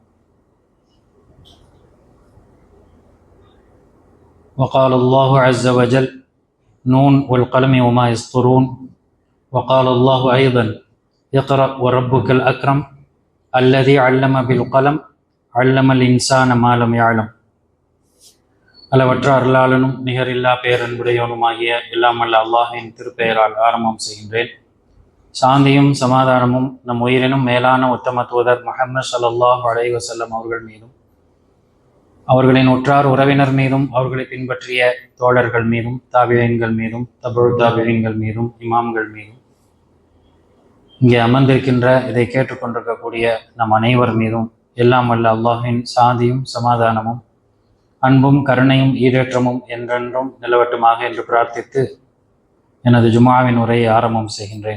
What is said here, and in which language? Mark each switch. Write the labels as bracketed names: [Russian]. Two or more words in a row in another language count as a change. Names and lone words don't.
[Arabic] وقال الله عز وجل: نون والقلم وما يسطرون. وقال الله أيضا: اقرأ وربك الأكرم الذي علم بالقلم علم الإنسان ما لم يعلم. [Tamil] அளவற்ற அருளாளனும் நிகரில்லா பேரன்புடையவனுமாகிய எல்லாம் வல்ல அல்லாஹின் திருப்பெயரால் ஆரம்பம் செய்கின்றேன். சாந்தியும் சமாதானமும் நம் உயிரினும் மேலான உத்தம தூதர் முஹம்மது [Arabic] صلى الله عليه وسلم [Tamil] அவர்கள் மீதும், அவர்களின் உற்றார் உறவினர் மீதும், அவர்களை பின்பற்றிய தோழர்கள் மீதும், தாபிஈன்கள் மீதும், தபுல் தாபிஈன்கள் மீதும், இமாம்கள் மீதும், இங்கே அமர்ந்திருக்கின்ற இதை கேட்டுக்கொண்டிருக்கக்கூடிய நம் அனைவர் மீதும் எல்லாம் வல்ல அல்லாஹின் சாந்தியும் சமாதானமும் அன்பும் கருணையும் ஈடேற்றமும் என்றென்றும் நிலவட்டுமாக என்று பிரார்த்தித்து எனது ஜுமாவின் உரையை ஆரம்பம் செய்கின்றேன்.